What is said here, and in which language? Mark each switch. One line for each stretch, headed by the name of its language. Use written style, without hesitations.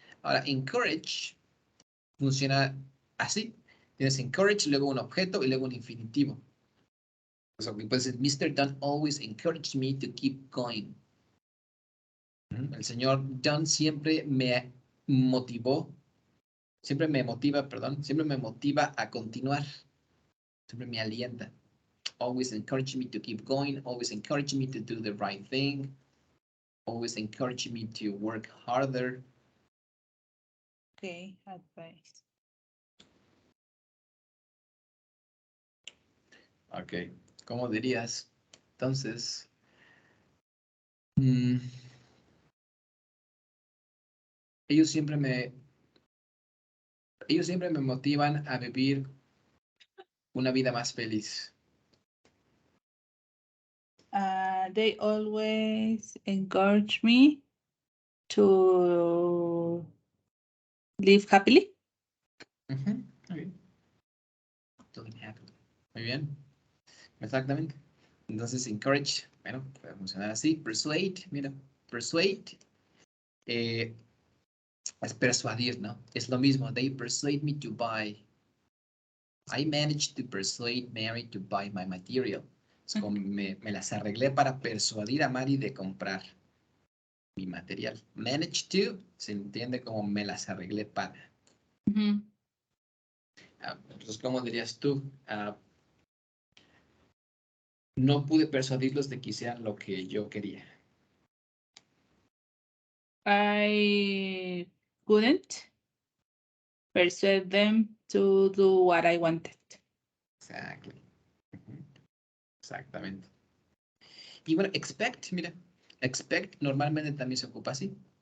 Spanish: Ahora, encourage funciona así. Tienes encourage, luego un objeto y luego un infinitivo. O sea, puedes decir, Mr.
English: Dunn always encouraged me to keep going.
Spanish: El señor Dunn siempre me motivó, siempre me motiva a continuar. Siempre me alienta.
English: Always encourage me to keep going, always encourage me to do the right thing, always encourage me to work harder. Okay, advice.
Spanish: Ok, ¿cómo dirías? Entonces, ellos siempre me, ellos siempre me motivan a vivir una vida más feliz.
English: They always encourage me to live happily. Okay.
Spanish: Muy bien, exactamente. Entonces, encourage, bueno, puede funcionar así. Persuade, mira, persuade es persuadir, ¿no? Es lo mismo. They persuade me to buy.
English: I managed to persuade Mary to buy my material.
Spanish: Es como me las arreglé para persuadir a Mary de comprar mi material. Managed to se entiende como me las arreglé para. Entonces, ¿cómo dirías tú? No pude persuadirlos de que hicieran lo que yo quería.
English: I couldn't persuade them to do what I wanted. Exactly. Exactamente.
Spanish: Y bueno, expect, mira, expect normalmente también se ocupa así.